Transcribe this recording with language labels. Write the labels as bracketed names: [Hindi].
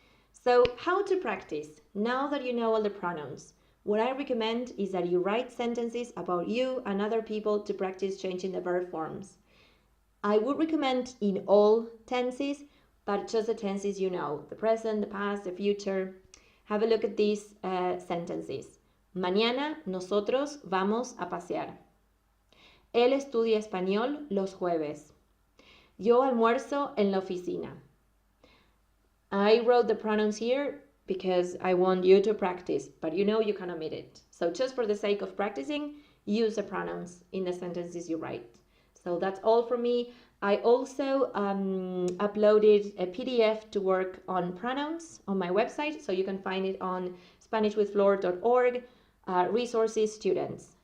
[English] So how to practice? Now that you know all the pronouns, what I recommend is that you write sentences about you and other people to practice changing the verb forms. I would recommend in all tenses, but just the tenses you know, the present, the past, the future. Have a look at these sentences. [Spanish] Mañana nosotros vamos a pasear. Él estudia español los jueves. Yo almuerzo en la oficina. [English] I wrote the pronouns here because I want you to practice, but you know you can omit it. So just for the sake of practicing, use the pronouns in the sentences you write. So that's all from me. I also uploaded a PDF to work on pronouns on my website, so you can find it on SpanishWithFlor.org, resources students.